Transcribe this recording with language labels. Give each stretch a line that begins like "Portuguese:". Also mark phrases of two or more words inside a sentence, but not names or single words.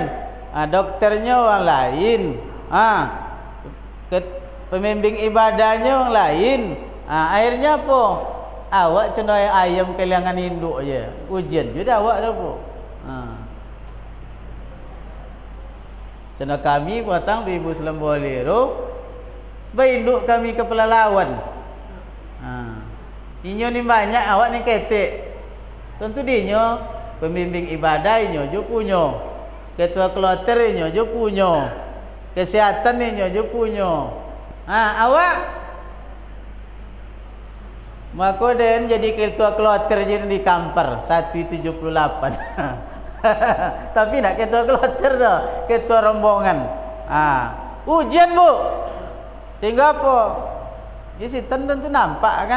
Indonesian: Dokternya orang lain. Pembimbing ibadahnya orang lain. Akhirnya apa?
Malay: Awak cenderung ayam kehilangan induk je. Ujian juga awak dah apa? Cenderung kami patang Ibu Selam Bolero, berinduk kami ke pelalawan.
Minangkabau: Inyo ni banyak, awak ni ketek. Tentu dinyo pembimbing ibadah inyo jo punyo, ketua kloter inyo jo punyo, kesehatan inyo jo punyo. Awak maka den jadi ketua kloter jadi di Kampar 178.
Indonesian: Tapi nak ketua kloter dah, ketua rombongan. Ujian, Bu. Sehingga apa? Ya sitan tentu nampak kan.